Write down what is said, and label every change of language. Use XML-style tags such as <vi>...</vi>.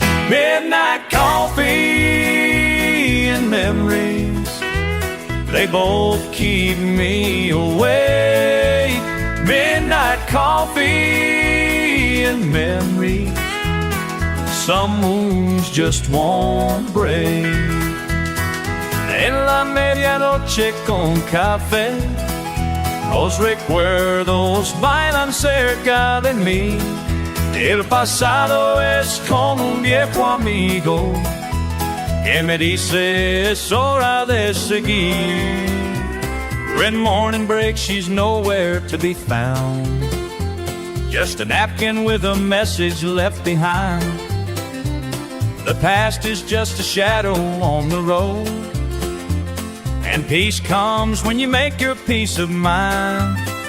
<en>Midnight coffee and memories, they both keep me awake. Midnight coffee and memories, some wounds just won't break.</en> <es>En la medianoche con café, los recuerdos bailan cerca de mí. El pasado es como un viejo amigo que me dice es hora de seguir.</es> <en>When morning breaks, she's nowhere to be found, just a napkin with a message left behind. The past is just a shadow on the road, and peace comes when you make your peace of mind.</en>